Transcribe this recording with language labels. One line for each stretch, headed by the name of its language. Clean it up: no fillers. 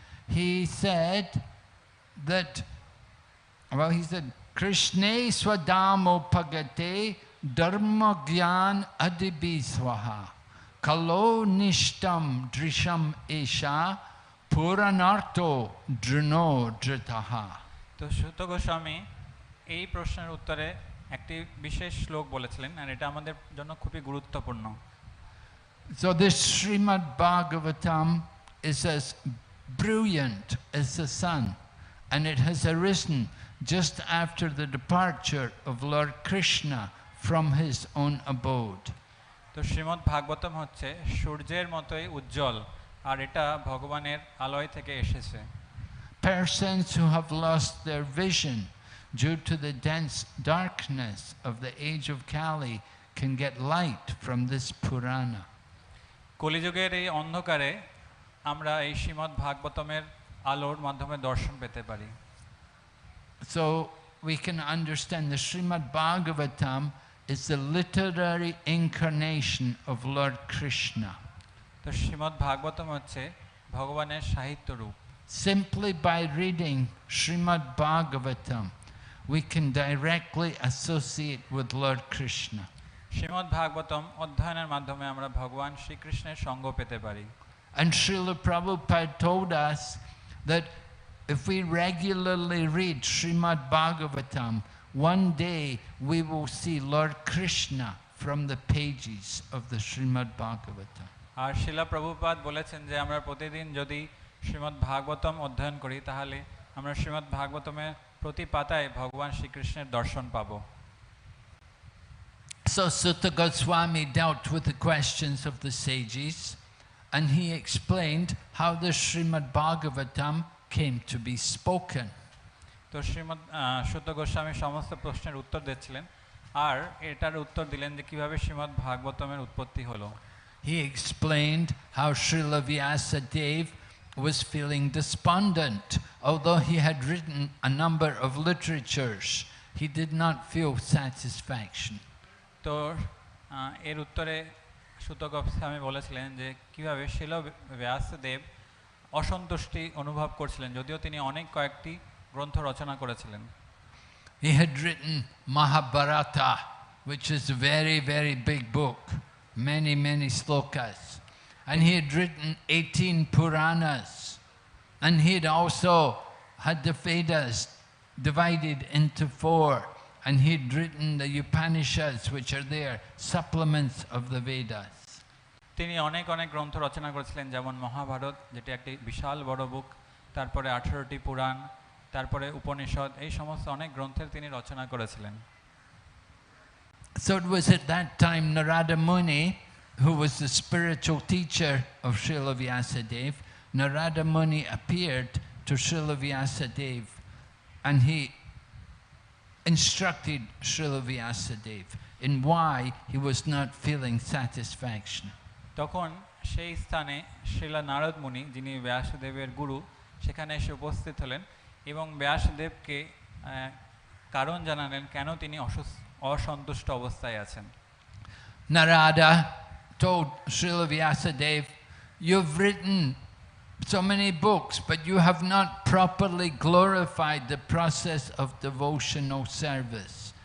English: He said that, he said,
Sanskrit: Krishne swadamo pagate dharma gyan adibiswaha kalo nishtam drisham esha puranarto drino dritaha.
Bangla: তো সুত গোস্বামী এই প্রশ্নের উত্তরে একটি বিশেষ শ্লোক বলেছিলেন, আর এটা আমাদের জন্য খুবই গুরুত্বপূর্ণ।
English: So this Srimad Bhagavatam is as brilliant as the sun, and it has arisen just after the departure of Lord Krishna from his own abode.
Bangla: তো শ্রীমদ্ ভাগবতম হচ্ছে সূর্যের মতোই উজ্জ্বল, আর এটা ভগবানের আলোয় থেকে এসেছে।
English: Persons who have lost their vision due to the dense darkness of the age of Kali can get light from this Purana.
Bangla: কলিযুগের এই অন্ধকারে আমরা এই শ্রীমদ্ ভাগবতমের আলোর মাধ্যমে দর্শন পেতে পারি।
English: So we can understand the Srimad Bhagavatam is the literary incarnation of Lord Krishna.
Bangla: তো শ্রীমদ্ ভাগবতম হচ্ছে ভগবানের সাহিত্য রূপ।
English: Simply by reading Srimad Bhagavatam, we can directly associate with Lord Krishna.
Bangla: Shrimad Bhagavatam অধ্যয়নের মাধ্যমে আমরা ভগবান শ্রীকৃষ্ণের সঙ্গ পেতে পারি।
English: And Srila Prabhupada told us that if we regularly read Srimad Bhagavatam, one day we will see Lord Krishna from the pages of the Srimad Bhagavatam.
Bangla: আর শিলা প্রভুপাদ বলেছেন যে আমরা প্রতিদিন যদি শ্রীমদ্ ভাগবতম অধ্যয়ন করি তাহলে আমরা শ্রীমদ্ ভাগবতমের প্রতি পাতায় ভগবান শ্রীকৃষ্ণের দর্শন পাবো।
English: So Sutta Goswami dealt with the questions of the sages, and he explained how the Srimad Bhagavatam came to be spoken.
Bangla: তো শ্রীমদ্ সুত গোস্বামী সমস্ত প্রশ্নের উত্তর দিচ্ছিলেন, আর এটার উত্তর দিলেন যে কিভাবে শ্রীমদ্ ভাগবতমের উৎপত্তি হলো।
English: He explained how Srila Vyasadeva was feeling despondent. Although he had written a number of literatures, he did not feel satisfaction.
Bangla: তো এর উত্তরে সুত গোস্বামী বলেছিলেন যে কিভাবে শিল ব্যাসদেব অসন্তুষ্টি অনুভব করছিলেন, যদিও তিনি অনেক কয়েকটি গ্রন্থ রচনা করেছিলেন।
English: He had written Mahabharata, which is a very, very big book, many slokas. And he had written 18 Puranas. And he had also had the Vedas divided into 4. And he'd written the Upanishads, which are there, supplements of the Vedas.
Bangla: তিনি অনেক অনেক গ্রন্থ রচনা করেছিলেন, যেমন মহাভারত, যেটি একটি বিশাল বড় বুক, তারপরে 18টি পুরাণ, তারপরে উপনিষদ, এই সমস্ত অনেক গ্রন্থের তিনি রচনা করেছিলেন।
English: So it was at that time Narada Muni, who was the spiritual teacher of Srila Vyasadeva, Narada Muni appeared to Srila Vyasadeva and he instructed Srila Vyasadeva in why he was not feeling satisfaction.
Bangla: তখন সেই স্থানে শ্রীলা নারদ মুনি, যিনি ব্যাসদেবের গুরু, সেখানে এসে উপস্থিত হলেন এবং ব্যাসদেবকে কারণ জানালেন কেন তিনি অসন্তুষ্ট অবস্থায় আছেন।
English: Narada told Srila Vyasadeva, "You've written so many books, but you have not properly glorified the process of devotional service."